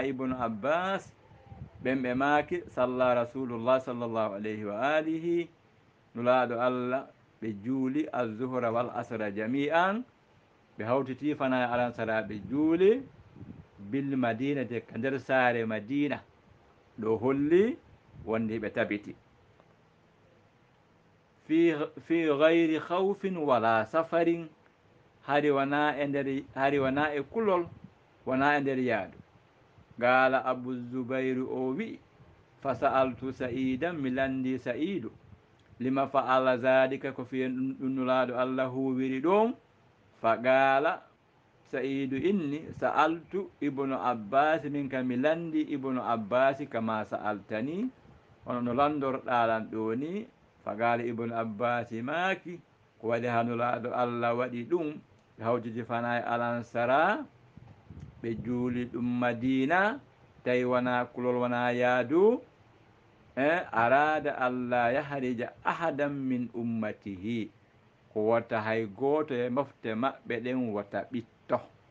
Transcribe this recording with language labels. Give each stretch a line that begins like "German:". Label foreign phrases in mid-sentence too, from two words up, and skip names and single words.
Fula: ibnu abbas ɓen ɓe maaki
Arabic: صلى رسول الله صلى الله عليه وآله
Fula: nulaaɗo allah ɓe juuli
Arabic: الظهر والعصر جميعا
Fula: ɓe hawtiti fana e alansara ɓe juuli bil madina de ka nder saare madina ɗo holli wonde ɓe tabiti
Arabic: في غير خوف ولا سفر
Fula: hari wona e kulol wona e nder yaadu.
Arabic: قال أبو الزبير
Fula: o wi
Arabic: فسألت سعيدا
Fula: mi landi sa'idu
Arabic: لم فعل ذلك
Fula: ko fiyen ɗum nulaaɗo allah huwiri ɗum
Arabic: فقال سعيد إني سألت ابن عباس
Fula: min kam mi landi ibnu abbasi
Arabic: كما سألتني
Fula: hono no landorɗalan ɗo ni.
Arabic: فقال ابن عباس
Fula: maki ko waɗi ha nulaaɗo allah waɗi ɗum ɓe hawtiti fana e alansara ɓe juuli ɗum madina tawi wona kulol wona yaadu
Arabic: أراد الله يحرج أحدا من أمته
Fula: ko watta hay gooto e mofte maɓɓe ɗen wata ɓitto.